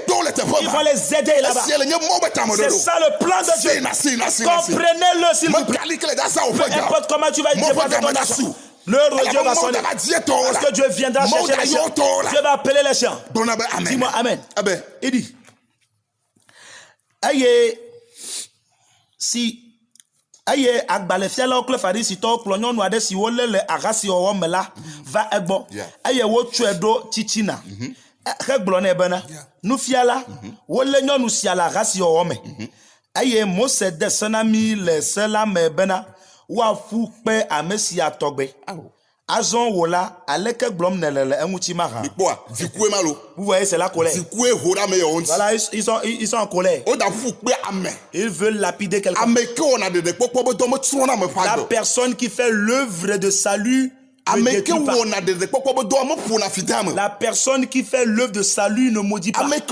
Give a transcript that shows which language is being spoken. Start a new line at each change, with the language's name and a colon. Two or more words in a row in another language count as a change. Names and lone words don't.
French: Ils vont les aider là-bas. C'est ça le plan de Dieu. Comprenez-le s'il vous plaît. Peu importe comment tu vas dépenser ton argent, l'heure de Dieu va sonner. Parce que Dieu viendra chercher les chiens. Dieu va appeler les chiens. Dis-moi Amen. Il dit,
Ewe: aye agbalefialawo kple farisitɔwo kplɔ nyɔnu aɖe si wole le ahasi wɔwɔ me la va egbɔ eye wotsɔe ɖo tsitsina hegblɔ nɛ bena nufiala wole nyɔnu sia le ahasi wɔwɔ me eye Mose de se na mi le se la me bena woaƒu kpe ame sia tɔgbe azɔ wo la aleke gblɔm nele le eŋuti mahã.
French: Vous voyez, c'est la colère. Voilà, ils sont en colère. Ils veulent lapider quelqu'un. La personne qui fait l'œuvre de salut ne détruit pas. La personne qui fait l'œuvre de salut ne maudit pas.